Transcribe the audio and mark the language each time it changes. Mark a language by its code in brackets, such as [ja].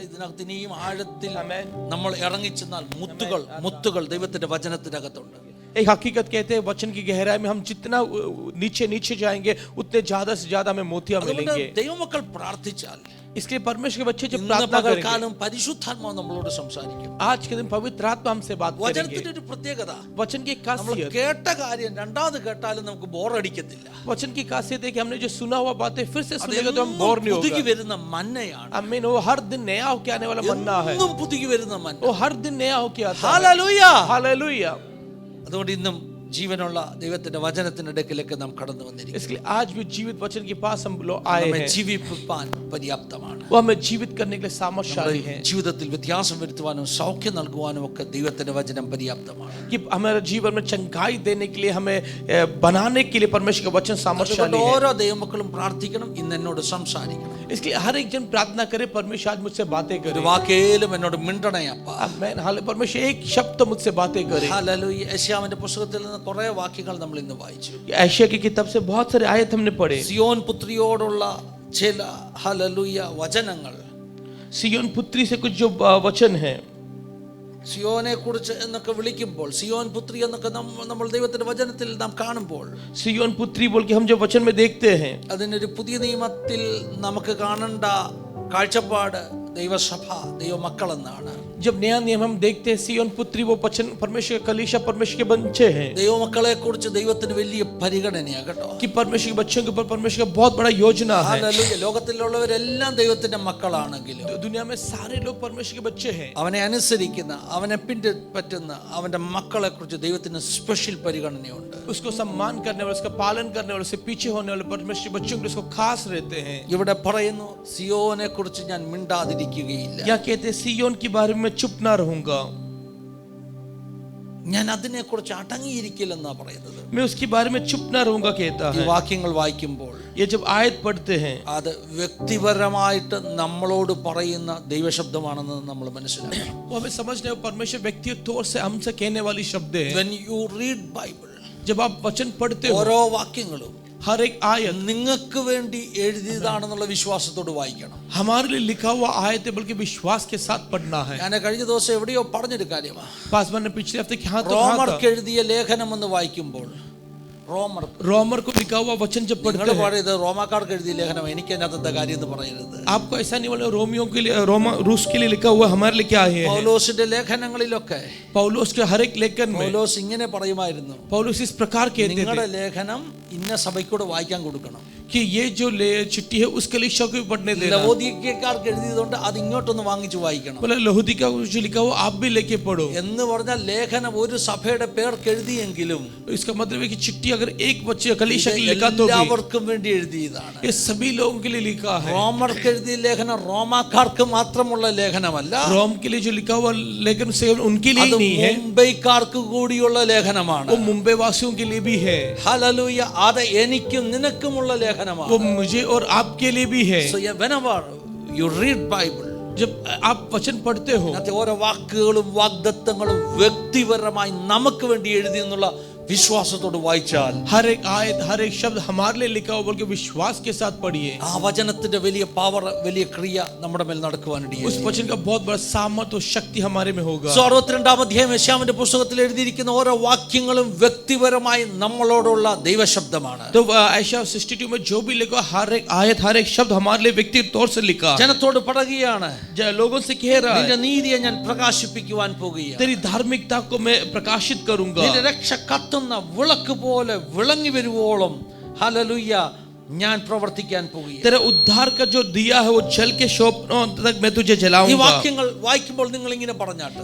[ml] ഇതിനകത്ത് ഇനിയും ആഴത്തിൽ നമ്മൾ ഇറങ്ങിച്ചെന്നാൽ മുത്തുകൾ ദൈവത്തിന്റെ വചനത്തിനകത്തുണ്ട്. [hi] एक हकीकत कहते हैं वचन की गहराई में हम जितना नीचे जाएंगे उतने ज्यादा से ज्यादा हमें मोतियां मिलेंगे. [ml] ദൈവമക്കൾ പ്രാർത്ഥിച്ചാൽ [hi] इसलिए परमेश्वर के बच्चे जब प्रार्थना करेंगे [ml] പരിശുദ്ധാത്മാവ് നമ്മളോട് സംസാരിക്കും. [hi] आज के दिन पवित्र आत्मा हमसे बात करेंगे. [ml] വചനത്തിന്റെ ഒരു പ്രത്യേകത, [hi] वचन की खासियत, [ml] കേട്ട കാര്യം രണ്ടാമത് കേട്ടാലും നമുക്ക് ബോറടിക്കത്തില്ല. [hi] वचन की खासियत है कि हमने जो सुना हुआ बातें फिर से सुनेगा तो हम बोर नहीं [ml] പുതുകി [hi] होगा. [ml] വരുന്ന മന്നയാണ്. [hi] आमीन. वो हर दिन नया होके आने वाला मन्ना है. [ml] എന്നും പുതുകി വരുന്ന മന്ന. [hi] वो हर दिन नया होके आता है. [ml] ഹല്ലേലൂയ. [hi] हालेलुया. [ml] അതുകൊണ്ട് ഇന്നും ജീവനുള്ള ദൈവത്തിന്റെ വചനത്തിന്റെ അടുക്കലേക്ക് നാം കടന്നു വന്നിരിക്കുന്നു. [hi] इसलिए आज भी जीवित वचन के पास हम लोग आए हैं. [ml] ജീവിപ്പിക്കാൻ പര്യാപ്തമാണ്. [hi] वो हमें जीवित करने के लिए सामर्थ्यशाली है. [ml] ജീവിതത്തിൽ വ്യത്യാസം വരുത്തുവാനും സൗഖ്യം നൽകുവാനും ഒക്കെ ദൈവത്തിന്റെ വചനം പര്യാപ്തമാണ്. [hi] कि हमारे जीवन में चंगाई देने के लिए, हमें बनाने के लिए परमेश्वर का वचन सामर्थ्यशाली है. [ml] ഓരോ ദൈവമക്കളും പ്രാർത്ഥിക്കണം, ഇന്ന് എന്നോട് സംസാരിക്കണം. [hi] इसलिए हर एक जन प्रार्थना करे, परमेश्वर आज मुझसे बातें करे. [ml] വാക്കേലും എന്നോട് മിണ്ടണേ അപ്പാ. [hi] आमीन. हाले परमेश्वर एक शब्द मुझसे बातें करे. [ml] ഹല്ലേലൂയ. യെശയ്യാവിന്റെ പുസ്തകത്തിൽ നിന്ന് കുറേ വാക്യങ്ങൾ നമ്മൾ ഇന്ന് വായിച്ചു. [hi] एशिया की किताब से बहुत सारे आयत हमने पढ़े. [ml] സിയോൻ പുത്രിയോടുള്ള ചില ഹല്ലേലൂയ വചനങ്ങൾ. [hi] सियोन पुत्री से कुछ जो वचन है, [ml] സിയോനെ കുറിച്ച് എന്നൊക്കെ വിളിക്കുമ്പോൾ, സിയോൻ പുത്രി എന്നൊക്കെ നമ്മൾ ദൈവത്തിന്റെ വചനത്തിൽ നാം കാണുമ്പോൾ, [hi] सियोन पुत्री बोल के हम जो वचन में देखते हैं, [ml] അതിനൊരു പുതിയ നിയമത്തിൽ നമുക്ക് കാണേണ്ട കാഴ്ചപ്പാട് ദൈവസഭ, ദൈവമക്കൾ എന്നാണ്. [hi] जब नया नियम हम देखते हैं सियोन पुत्री वो वचन परमेश्वर कलीसिया, परमेश्वर के बच्चे हैं. [ml] ദൈവമക്കളെ കുറിച്ച് ദൈവത്തിന് വലിയ പരിഗണനയാ കേട്ടോ. [hi] कि परमेश्वर के बच्चों के ऊपर परमेश्वर का बहुत बड़ा योजना है. [ml] ഹല്ലേലൂയ. ലോകത്തിലുള്ളവരെല്ലാം ദൈവത്തിന്റെ മക്കളാണെങ്കിലും [hi] दुनिया में सारे लोग परमेश्वर के बच्चे हैं. [ml] അവനെ അനുസരിക്കുന്ന, അവനെ പിൻപറ്റുന്ന അവന്റെ മക്കളെ കുറിച്ച് ദൈവത്തിന് സ്പെഷ്യൽ പരിഗണനയുണ്ട്. [hi] उसको सम्मान करने वाले, उसका पालन करने वाले, उससे पीछे होने वाले परमेश्वर के बच्चों के उसको खास रहते हैं. [ml] ഇവിടെ പറയുന്നു, സിയോനെ കുറിച്ച് ഞാൻ മിണ്ടാതിരിക്കുകയില്ല. [hi] या कहते हैं सियोन के बारे में चुप ना रहूंगा. [ml] ഞാൻ അതിനെ കുറിച്ച് അടങ്ങിയിരിക്കില്ലെന്നാ പറയുന്നത്. [hi] मैं उसके बारे में चुप ना रहूंगा कहता [ml] ഈ [hi] है. [ml] വാക്യങ്ങൾ വായിക്കുമ്പോൾ [hi] ये जब आयत पढ़ते हैं, [ml] അത് വ്യക്തിപരമായിട്ട് നമ്മളോട് പറയുന്ന ദൈവശബ്ദമാണെന്ന് നമ്മൾ മനസ്സിലാക്കണം. [hi] वो हमें समझने में परमेश्वर व्यक्तिगत तौर से हमसे कहने वाली शब्द है. [en] When you read Bible, [hi] जब आप वचन पढ़ते हो, [ml] ഓരോ വാക്യങ്ങളും [hi] हर एक आयत [ml] നിങ്ങൾക്ക് വേണ്ടി എഴുതിയതാണെന്നുള്ള വിശ്വാസത്തോട് വായിക്കണം. [hi] हमारे लिए लिखा हुआ आयत है, बल्कि विश्वास के साथ पढ़ना है. [ml] ഞാൻ കഴിഞ്ഞ ദിവസം എവിടെയോ പറഞ്ഞൊരു കാര്യമാണ്. [hi] पासवान ने पिछले हफ्ते कहा तो [ml] റോമർക്ക് എഴുതിയ ലേഖനം എന്ന് വായിക്കുമ്പോൾ, [hi] रोमर को लिखा हुआ वचन जब पढ़ते हैं, [ml] പറയുന്നത് റോമാക്കാർക്ക് എഴുതിയ ലേഖനം, എനിക്ക് അതിനകത്തെ കാര്യം എന്ന് പറയരുത്. [hi] आपको ऐसा नहीं बोले रोमियो के लिए, रोमा रूस के लिए लिखा हुआ हमारे लिए क्या है. [ml] പൗലോസിന്റെ ലേഖനങ്ങളിലൊക്കെ [hi] पौलुस के हर एक लेखन में [ml] പൗലോസ് ഇങ്ങനെ പറയുമായിരുന്നു, [hi] पौलुस इस प्रकार कहते [ml] നിങ്ങളുടെ [hi] थे [ml] ലേഖനം ഇന്ന സഭയ്ക്കൂടെ വായിക്കാൻ കൊടുക്കണം. [hi] कि ये जो चिट्ठी है उस कलीसिया को भी पढ़ने देना. [ml] ലവോദിക്കക്കാർക്ക് എഴുതിയതുകൊണ്ട് അത് ഇങ്ങോട്ടൊന്ന് വാങ്ങിച്ചു വായിക്കണം. [hi] बोला लहूदिका को जो लिखा हुआ आप भी लेके पढ़ो. [ml] എന്ന് പറഞ്ഞാൽ ലേഖനം ഒരു സഭയുടെ പേർക്ക് എഴുതിയെങ്കിലും [hi] इसका मतलब है कि चिट्ठी अगर एक बच्चे कलीसिया के लिए लिखा तो [ml] എല്ലാവർക്കും വേണ്ടി എഴുതിയതാണ്. [hi] ये सभी लोगों के लिए लिखा है. [ml] റോമർക്ക് എഴുതിയ ലേഖനം റോമാക്കാർക്ക് മാത്രമുള്ള ലേഖനമല്ല, [hi] रोम के लिए जो लिखा हुआ लेकिन सिर्फ उनके लिए ही नहीं है, [ml] മുംബൈക്കാർക്ക് കൂടിയുള്ള ലേഖനമാണ്. [hi] वो मुंबई वासियों के लिए भी है. [ml] ഹല്ലേലൂയ. അത് എനിക്കും നിനക്കുമുള്ള ലേഖനമാണ്. [hi] वो मुझे और आपके लिए भी है. [en] So whenever you read Bible, [hi] जब आप वचन पढ़ते हो, [ml] അതിനകത്തെ ഓരോ വാക്കുകളും വാഗ്ദത്തങ്ങളും വ്യക്തിപരമായി നമുക്ക് വേണ്ടി എഴുതി എന്നുള്ള വിശ്വാസത്തോട് വായിച്ചാൽ, [hi] हर एक आयत, हर एक शब्द हमारे लिए लिखा हो बोल के विश्वास के साथ पढ़िए. [ml] ആ വചനത്തിന്റെ വലിയ പവർ, വലിയ ക്രിയ നമ്മുടെ മേൽ നടക്കുവാനിടയായി. [hi] उस वचन का बहुत बड़ा सामर्थ और शक्ति हमारे में होगा. [ml] 62-ാം അധ്യായം യെശയ്യാവിന്റെ പുസ്തകത്തിൽ എഴുതിയിരിക്കുന്ന ഓരോ വാക്യങ്ങളും വ്യക്തിപരമായി നമ്മളോടുള്ള ദൈവശബ്ദമാണ്. [hi] तो ऐशा 62 में जो भी लिखा, हर एक आयत, हर एक शब्द हमारे लिए व्यक्तिगत तौर से लिखा. [ml] ജനത്തോട് പറയുകയാണ്, [hi] लोगों से कह रहा [ml] നിന്റെ [hi] है, [ml] നീതിയെ ഞാൻ പ്രകാശിപ്പിക്കുവാൻ പോകുകയാണ്. [hi] तेरी धार्मिकता को मैं प्रकाशित करूंगा. [ml] നിന്റെ രക്ഷ കത്തുന്ന വിളക്ക് പോലെ വിളങ്ങി വരുവോളം ഹല്ലേലൂയ ഞാൻ പ്രവർത്തിക്കാൻ പോകുകയാണ്. [hi] तेरे उद्धार का जो दिया है वो जल के शोभनों तक मैं तुझे [ml] ഈ [hi] जलाऊंगा. [ml] വാക്യങ്ങൾ വായിക്കുമ്പോൾ നിങ്ങൾ ഇങ്ങനെ പറഞ്ഞാട്ടെ.